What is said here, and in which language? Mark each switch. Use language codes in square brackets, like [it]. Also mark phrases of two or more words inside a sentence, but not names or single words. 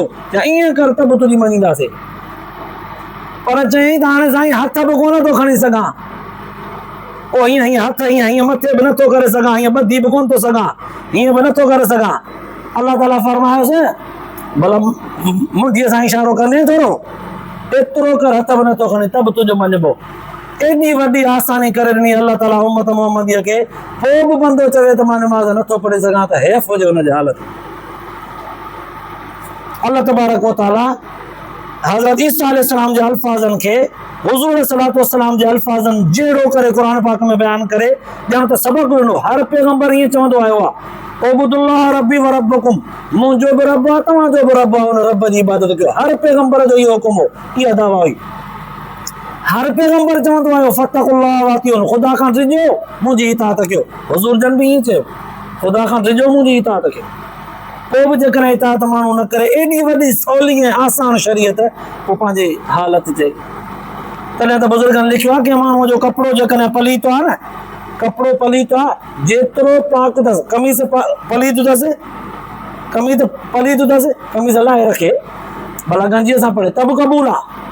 [sd] या ईअं कर त बि तुंहिंजी मञींदासीं, पर चई त हाणे साईं हथ बि कोन थो खणी सघां, ओ हीअं हीअं हथ हीअं हीअं मथे बि नथो करे सघां, हीअं ॿधी बि कोन थो सघां, हीअं बि नथो करे सघां, अलाह ताला फरमायोसि भला मुंडीअ सां इशारो कंदे थोरो, एतिरो कर, हथ बि नथो खणी त बि तुंहिंजो मञिबो, एॾी वॾी आसानी करे ॾिनी अलाह ताला उम्मत मुहम्मदीअ खे, पोइ बि बंदो चवे त मां निमाज़ नथो पढ़ी सघां, त हैफ़ हुजे हुनजी हालत। अल्लाह तबारक व तआला हज़रत ईसा अलैहिस्सलाम जे अल्फाज़नि खे हुज़ूर [ar] صلى الله عليه وسلم [sd] जे अल्फाज़नि जहिड़ो करे क़ुरान पाक में बयान करे ॼण त सबक़ ॾिनो, हर पैगंबर ईअं चवंदो आयो आहे, [ar] اعبدوا الله ربي و ربكم, [sd] मुंहिंजो बि रब आहे तव्हांजो बि रब आहे, हुन रब जी इबादत कयो, हर पैगंबर जो इहो हुकुम हो, इहा दावा हुई, हर पैगंबर चवंदो आयो [ar] فاتقوا الله وأطيعون, [sd] ख़ुदा खां डिॼो मुंहिंजी इताअत कयो, हुज़ूर जन बि ईअं चयो, ख़ुदा खां डिॼो मुंहिंजी इताअत कयो, पोइ बि जेकॾहिं इताअत माण्हू न करे, एॾी वॾी सवली ऐं आसान शरीयत, पोइ पंहिंजी हालत चई, तॾहिं त बुज़ुर्गनि लिखियो आहे कि माण्हूअ जो कपिड़ो जेकॾहिं पलीत आहे न, कपिड़ो पलीत आहे, जेतिरो पाक अथसि, कमीज़ पलीत अथसि, कमीज़ पलीत अथसि, कमीज़ लाहे रखे, भला गंजीअ सां पढ़े त बि क़बूल आहे,